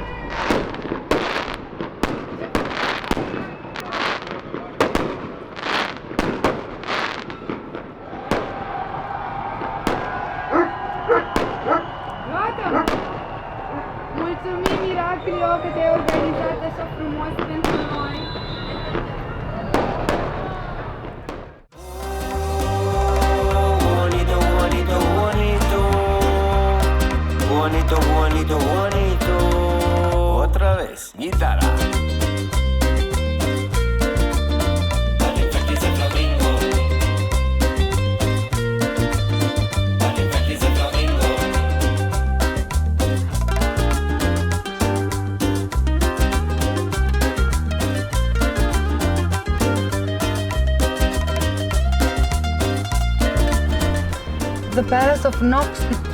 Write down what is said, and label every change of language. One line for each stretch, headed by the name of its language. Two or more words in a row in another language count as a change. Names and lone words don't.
Romanian: Gata! Mulțumim, Iraklio, că te-ai organizat așa frumos pentru noi!
Spanish: Bonito, bonito, bonito. Bonito, bonito, bonito. Otra vez, guitarra. Dale, practice el flamingo. Dale, practice el flamingo.
English: The Palace of Knossos.